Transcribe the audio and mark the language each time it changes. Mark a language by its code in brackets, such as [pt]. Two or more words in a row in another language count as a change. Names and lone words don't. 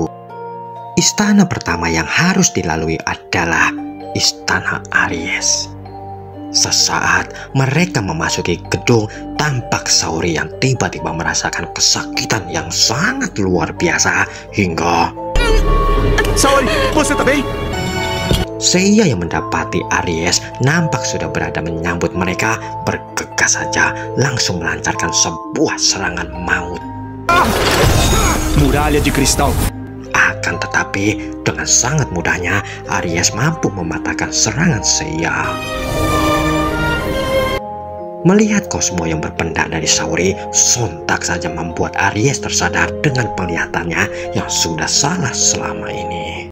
[id] Istana pertama yang harus dilalui adalah Istana Aries. Sesaat mereka memasuki gedung, tampak Saori yang tiba-tiba merasakan kesakitan yang sangat luar biasa hingga Saori, [pt] você tá bem? [id] Seiya yang mendapati Aries nampak sudah berada menyambut mereka, bergegas saja langsung melancarkan sebuah serangan maut. [pt] Muralha de cristal. [id] Akan tetapi dengan sangat mudahnya Aries mampu mematahkan serangan Seiya. Melihat Cosmo yang berpendak dari Saori, sontak saja membuat Aries tersadar dengan penglihatannya yang sudah salah selama ini.